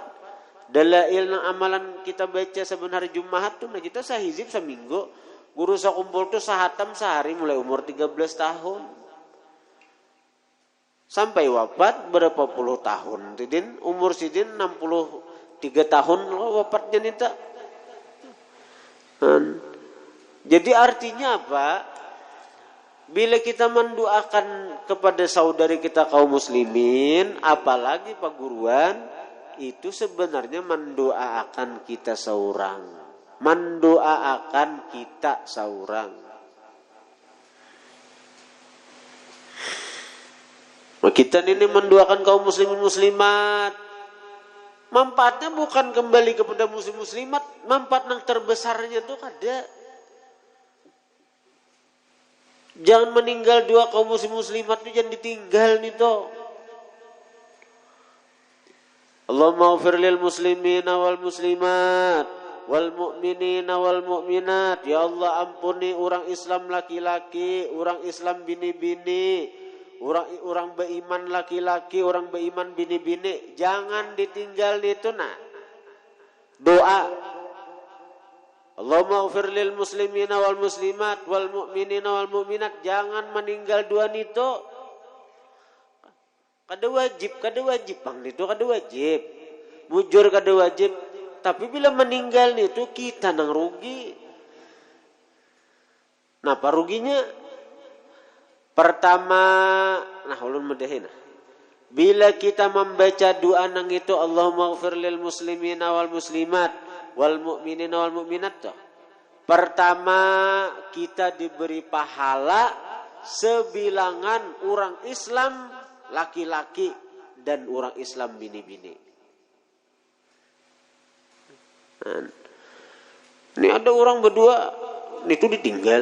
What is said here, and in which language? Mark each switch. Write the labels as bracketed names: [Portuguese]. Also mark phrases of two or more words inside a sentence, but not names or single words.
[Banjar] Dalail nang amalan kita baca sebenarnya Jumat tuh nah kita sahizib seminggu. Guru sakumpul tuh sahatam sehari mulai umur 13 tahun. [Indonesian] Sampai wafat berapa puluh tahun. [Banjar] Sidin umur sidin 63 tahun wafatnya nita. [Indonesian] Jadi artinya apa? Bila kita mendoakan kepada saudari kita kaum muslimin, apalagi paguruan, itu sebenarnya mendoakan kita seorang. Mendoakan kita seorang. Kita ini mendoakan kaum muslimin muslimat. Manfaatnya bukan kembali kepada muslim muslimat, manfaat yang terbesarnya itu ada. Jangan meninggal dua kaum muslim muslimat itu jangan ditinggal nih toh. [Arabic] اللهم اغفر للمسلمين والمسلمات والمؤمنين والمؤمنات. [Indonesian] Ya Allah ampuni orang Islam laki-laki, orang Islam bini-bini, orang beriman laki-laki, orang beriman bini-bini. Jangan ditinggal itu nah. Doa. [Arabic] اللهم اغفر للمسلمين والمسلمات والمؤمنين والمؤمنات. [Banjar] Jangan meninggal dua nito. Kada wajib bang itu kada wajib. Bujur kada wajib. [Indonesian] Tapi bila meninggal itu kita nang rugi. Napa ruginya? [Banjar] Pertama, nah ulun medahin. [Indonesian] Bila kita membaca doa nang itu [Arabic] اللهم اغفر للمسلمين والمسلمات والمؤمنين والمؤمنات. [Indonesian] Pertama kita diberi pahala sebilangan orang Islam laki-laki dan orang Islam bini-bini. Nah, ini ada orang berdua itu ditinggal.